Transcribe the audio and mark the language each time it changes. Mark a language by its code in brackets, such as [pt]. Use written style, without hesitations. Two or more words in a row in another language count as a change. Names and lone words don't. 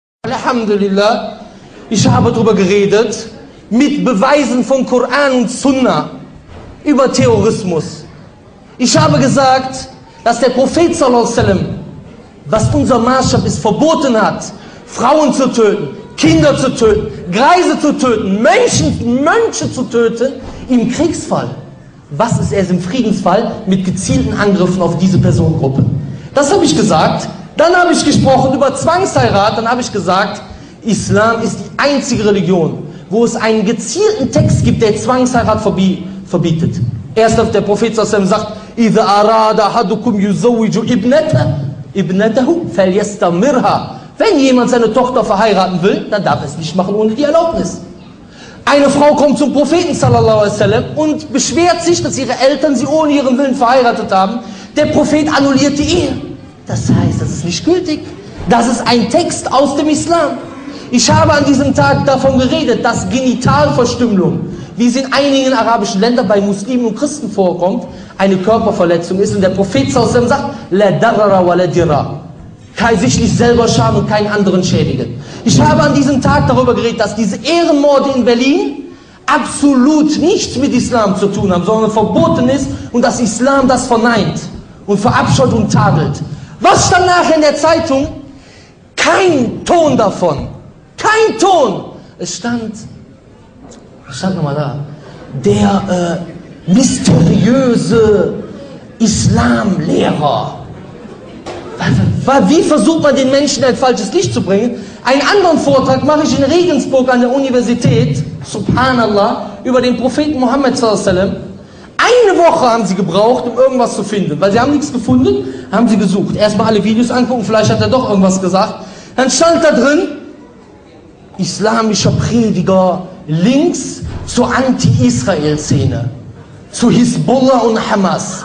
[de] Alhamdulillah, ich habe darüber geredet, mit Beweisen von Koran und Sunna, über Terrorismus. Ich habe gesagt, dass der Prophet [ar] صلى الله عليه وسلم, [de] was unser Maßstab ist, verboten hat, Frauen zu töten, Kinder zu töten, Greise zu töten, Mönche zu töten, im Kriegsfall. Was ist erst im Friedensfall mit gezielten Angriffen auf diese Personengruppe? Das habe ich gesagt. Dann habe ich gesprochen über Zwangsheirat. Dann habe ich gesagt, Islam ist die einzige Religion, wo es einen gezielten Text gibt, der Zwangsheirat verbietet. Erst auf der Prophet [ar] صلى الله عليه وسلم [de] sagt, [ar] إِذَا أَرَادَ أَحَدُكُمْ يُزَوِّجُ إِبْنَتَهُ فَلْيَسْتَمِرْهَا. [de] Wenn jemand seine Tochter verheiraten will, dann darf er es nicht machen ohne die Erlaubnis. Eine Frau kommt zum Propheten [ar] صلى الله عليه وسلم [de] und beschwert sich, dass ihre Eltern sie ohne ihren Willen verheiratet haben. Der Prophet annulliert die Ehe. Das heißt, das ist nicht gültig. Das ist ein Text aus dem Islam. Ich habe an diesem Tag davon geredet, dass Genitalverstümmelung, wie es in einigen arabischen Ländern bei Muslimen und Christen vorkommt, eine Körperverletzung ist. Und der Prophet [ar] صلى الله عليه وسلم [de] sagt, [ar] لا ضرر ولا ضرار. [de] Sich nicht selber schaden und keinen anderen schädigen. Ich habe an diesem Tag darüber geredet, dass diese Ehrenmorde in Berlin absolut nichts mit Islam zu tun haben, sondern verboten ist und dass Islam das verneint und verabscheut und tadelt. Was stand nachher in der Zeitung? Kein Ton davon. Kein Ton. Es stand nochmal da, der mysteriöse Islamlehrer. Wie versucht man den Menschen ein falsches Licht zu bringen? Einen anderen Vortrag mache ich in Regensburg an der Universität, Subhanallah, über den Propheten Muhammad [ar] صلى الله عليه وسلم. [de] Eine Woche haben sie gebraucht, um irgendwas zu finden. Weil sie haben nichts gefunden, haben sie gesucht. Erstmal alle Videos angucken, vielleicht hat er doch irgendwas gesagt. Dann stand da drin, islamischer Prediger links zur Anti-Israel-Szene, zu Hisbollah und Hamas.